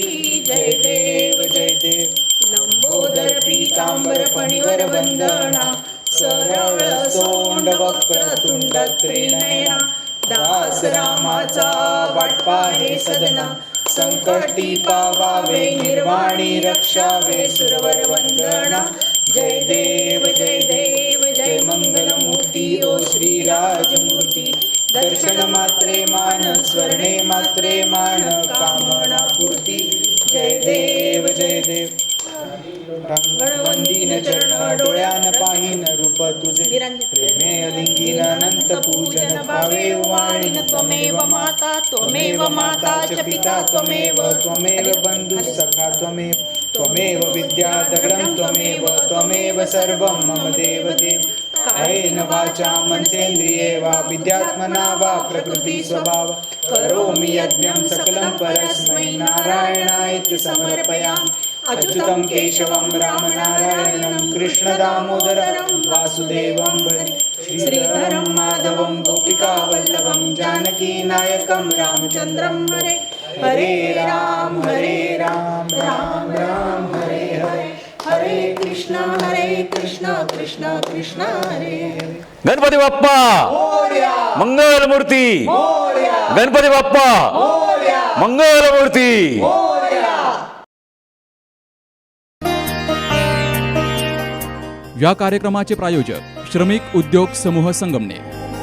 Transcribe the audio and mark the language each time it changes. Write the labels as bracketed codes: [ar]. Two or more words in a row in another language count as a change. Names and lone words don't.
[mr] जय देव लंबोदर पीतांबर फणीवर वंदना, सरळ सोंड वक्र तुंड त्रिनयना, दास रामाचा वाटपा हे सदना, संकटी पावावे निर्वाणी रक्षावे सुरवर वंदना. देव जय देव जय मंगलमूर्ती ओ श्रीराजमूर्ती दर्शन मात्रे मान स्वर्णे मात्रे मान कामना पूर्ती जय देव जय देव गणवंदीन चरण डोळ्यान पाहिन रूप तुझे प्रेमे अलिंगीन अनंत पूजन भावे वाणीन [sa] त्वमेव माता च पिता त्वमेव बंधु सखा त्वमेव विद्या दगडं त्वमेव सर्वं मम देव कायेन वाचा मनसेन्द्रिये वा विद्यात्मना वा प्रकृति स्वभाव करोमि यज्ञं सकलं परस्मै नारायणाय समर्पयामि अच्युतं केशवं रामनारायणं कृष्णदामोदरं वासुदेवं भजे श्रीधरं माधवं गोपिकावल्लभं जानकीनायकं रामचन्द्रं हरे हरे राम राम राम हरे हरे हरे कृष्ण कृष्ण कृष्ण हरे हरे [mr] गणपती बाप्पा मंगलमूर्ती गणपती बाप्पा मंगलमूर्ती. या कार्यक्रमाचे प्रायोजक श्रमिक उद्योग समूह संगमनेर.